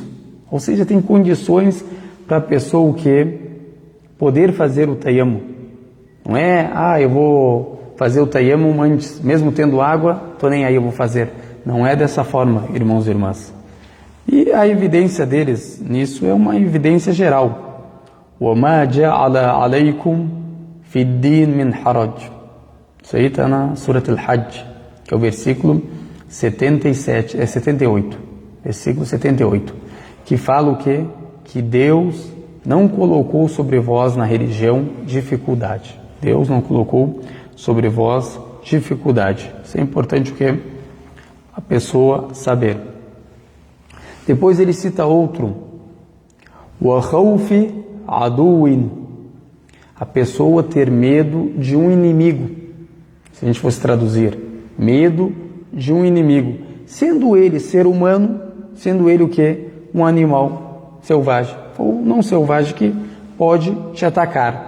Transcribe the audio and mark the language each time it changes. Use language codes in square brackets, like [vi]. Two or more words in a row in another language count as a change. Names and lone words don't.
[pt] Ou seja, tem condições para a pessoa poder fazer o tayammum. Não é, eu vou fazer o tayammum antes, mesmo tendo água, estou nem aí, eu vou fazer. Não é dessa forma, irmãos e irmãs. E a evidência deles nisso é uma evidência geral. [ar] وَمَا جَعَلَ عَلَيْكُمْ فِي الدِّينِ مِنْ حَرَجٍ. [pt] Isso aí está na Surat al-Hajj, que é o versículo 78. Versículo 78. Que fala que Deus não colocou sobre vós na religião dificuldade. Deus não colocou sobre vós dificuldade. Isso é importante a pessoa saber. Depois ele cita outro. [ar] وَخَوْفِ عَدُوٍ. [pt] A pessoa ter medo de um inimigo. Se a gente fosse traduzir, medo de um inimigo. Sendo ele ser humano, sendo ele um animal selvagem. Ou não selvagem que pode te atacar.